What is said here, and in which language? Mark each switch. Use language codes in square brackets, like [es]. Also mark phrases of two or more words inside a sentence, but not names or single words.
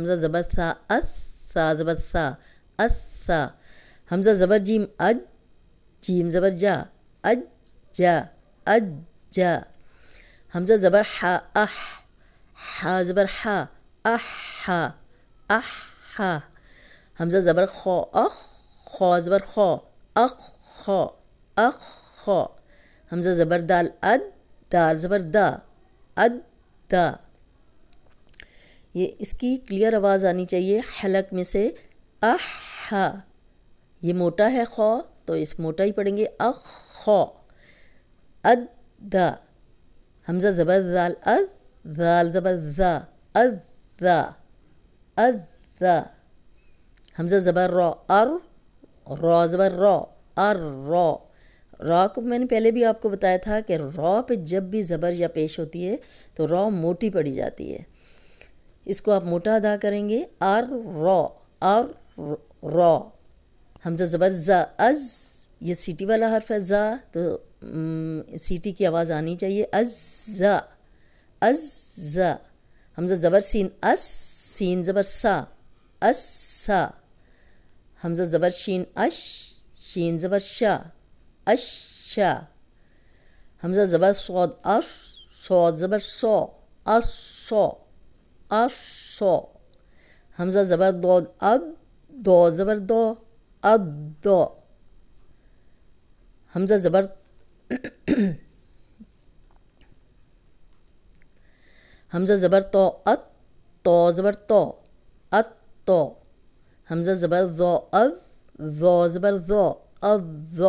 [ur] حمزہ زبر سا اس، سا زبر سا اس سا۔ حمزہ زبر جیم اج، جیم زبر جا اج جا اج جا۔ حمزہ زبر حا اح، حا زبر حا اح حا اح حا۔ حمزہ زبر خو اخ، خو زبر خو اخ خو اخ خو۔ حمزہ زبر دال اد، دال زبر دا اد دا۔ یہ اس کی کلیئر آواز آنی چاہیے حلق میں سے، اح ہا۔ یہ موٹا ہے خو تو اس موٹا ہی پڑھیں گے، اخ خو اد دا۔ حمزہ زبر ذال از، ذال زبر ذا، از ذا، از ذا. حمزہ زبر را ار، را زبر را، ار را. را کو میں نے پہلے بھی آپ کو بتایا تھا کہ را پہ جب بھی زبر یا پیش ہوتی ہے تو را موٹی پڑی جاتی ہے. اس کو آپ موٹا ادا کریں گے، ار را، ار را. حمزہ زبر زا از، یہ سیٹی والا حرف ہے زا، تو سیٹی کی آواز آنی چاہیے، از زا، از زا. حمزہ زبر سین اس، سین زبر سا، اس سا. حمزہ زبر شین اش، شین زبر شا، اش شا. حمزہ زبر صاد اش، صاد زبر سو، اس سو، اس سو. حمزہ زبر داد اد، داد زبر دو، اد دو. حمزہ زبر حمزہ زبر تو ات، تو زبر تو، ات تو. حمزہ زبر ذو از، ذو زبر ذو، از ذو.